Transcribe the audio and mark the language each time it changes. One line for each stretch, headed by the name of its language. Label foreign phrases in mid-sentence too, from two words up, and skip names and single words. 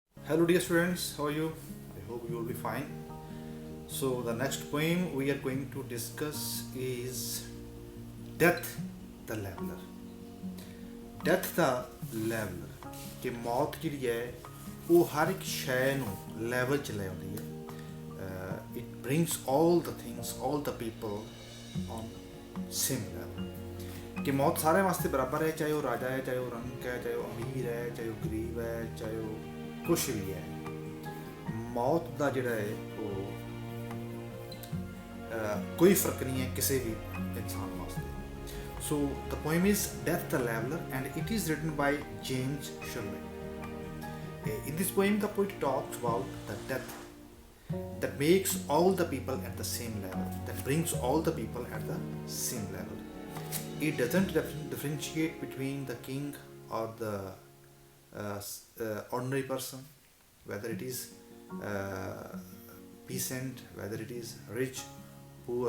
English: Hello, dear students. How are you? I hope you will be fine. So, the next poem we are going to discuss is Death the Leveler.
Punjabi: Death the Leveler ਕਿ ਮੌਤ ਜਿਹੜੀ ਹੈ ਉਹ ਹਰ ਇੱਕ ਸ਼ੈ ਨੂੰ ਲੈਵਲ 'ਚ ਲੈ ਆਉਂਦੀ ਹੈ.
English: It brings all the things, all the people on same level.
Punjabi: ਕਿ ਮੌਤ ਸਾਰਿਆਂ ਵਾਸਤੇ ਬਰਾਬਰ ਹੈ, ਚਾਹੇ ਉਹ ਰਾਜਾ ਹੈ, ਚਾਹੇ ਉਹ ਰੰਕ ਹੈ, ਚਾਹੇ ਉਹ ਅਮੀਰ ਹੈ, ਚਾਹੇ ਉਹ ਗਰੀਬ ਹੈ, ਚਾਹੇ ਉਹ ਕੁਛ ਵੀ ਹੈ. ਮੌਤ ਦਾ ਜਿਹੜਾ ਹੈ ਉਹ ਕੋਈ ਫਰਕ ਨਹੀਂ ਹੈ ਕਿਸੇ ਵੀ ਇਨਸਾਨ ਵਾਸਤੇ.
English: So the poem is Death the Leveler and it is written by James Shirley. In this poem the poet talks about the death that makes all the people at the same level, that brings all the people at the same level. It doesn't differentiate between the king or the ordinary person, whether it is peasant, whether it is rich, poor.